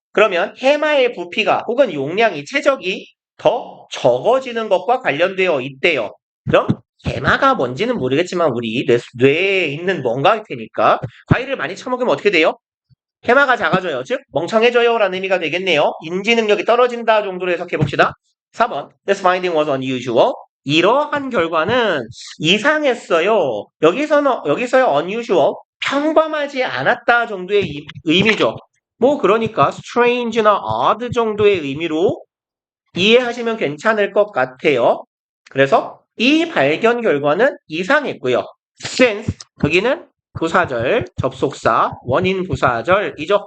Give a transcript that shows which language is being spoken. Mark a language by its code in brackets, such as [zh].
[ko] 그러면 해마의 부피가 혹은 용량이 체적이 더 적어지는 것과 관련되어 있대요. 그럼 해마가 뭔지는 모르겠지만 우리 뇌에 있는 뭔가일 테니까 과일을 많이 처먹으면 어떻게 돼요? 해마가 작아져요. 즉 멍청해져요 라는 의미가 되겠네요. 인지 능력이 떨어진다 정도로 해석해 봅시다. 4번 [en] This finding was unusual. [ko] 이러한 결과는 이상했어요. 여기서요 unusual 평범하지 않았다 정도의 의미죠. 뭐 그러니까 strange나 odd 정도의 의미로 이해하시면 괜찮을 것 같아요. 그래서 이 발견 결과는 이상했고요. since 여기는 부사절, 접속사, 원인 부사절이죠.